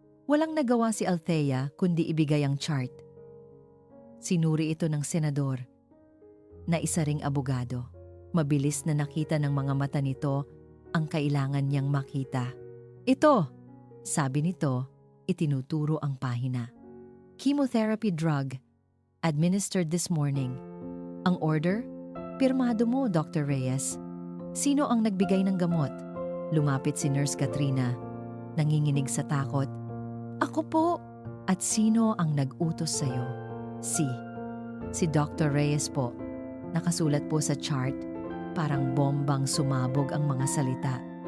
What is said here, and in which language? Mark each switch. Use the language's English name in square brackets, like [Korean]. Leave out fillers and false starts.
[Filipino] Walang nagawa si Althea kundi ibigay ang chart. Sinuri ito ng senador na isa ring abogado. Mabilis na nakita ng mga mata nito ang kailangan niyang makita. Ito, sabi nito, itinuturo ang pahina. [English] Chemotherapy drug, administered this morning. [Filipino] Ang order? Pirmado mo, Dr. Reyes. Sino ang nagbigay ng gamot? Lumapit si Nurse Katrina, nanginginig sa takot. Ako po. At sino ang nag-utos sa'yo? Si Dr. Reyes po. Nakasulat po sa chart, parang bombang sumabog ang mga salita.